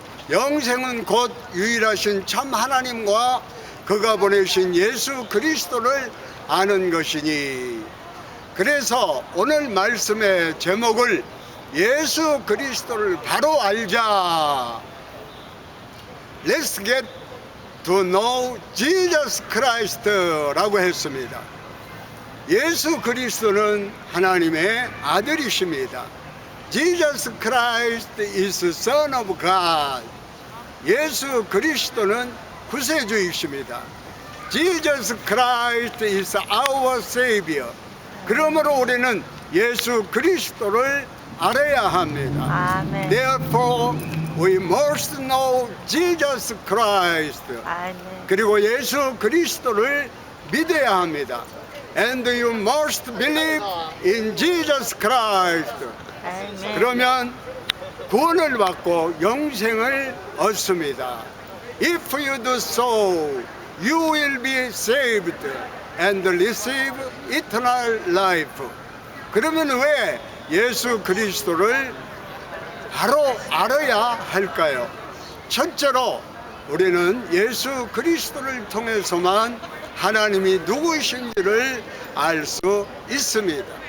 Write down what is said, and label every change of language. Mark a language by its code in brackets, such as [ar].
[ko] 영생은 곧 유일하신 참 하나님과 그가 보내신 예수 그리스도를 아는 것이니. 그래서 오늘 말씀의 제목을 예수 그리스도를 바로 알자. [en] Let's get to know Jesus Christ [ko] 라고 했습니다. 예수 그리스도는 하나님의 아들이십니다. [en] Jesus Christ is Son of God. [ko] 예수 그리스도는 구세주이십니다. [en] Jesus Christ is our Savior. [ko] 그러므로 우리는 예수 그리스도를 알아야 합니다. 아멘. [en] Therefore, we must know Jesus Christ. [ko] 아멘. 그리고 예수 그리스도를 믿어야 합니다. [en] And you must believe in Jesus Christ. [ko] 아멘. 그러면 구원을 받고 영생을 얻습니다. [en] If you do so, you will be saved and receive eternal life. [ko] 그러면 왜 예수 그리스도를 바로 알아야 할까요? 첫째로 우리는 예수 그리스도를 통해서만 하나님이 누구신지를 알 수 있습니다.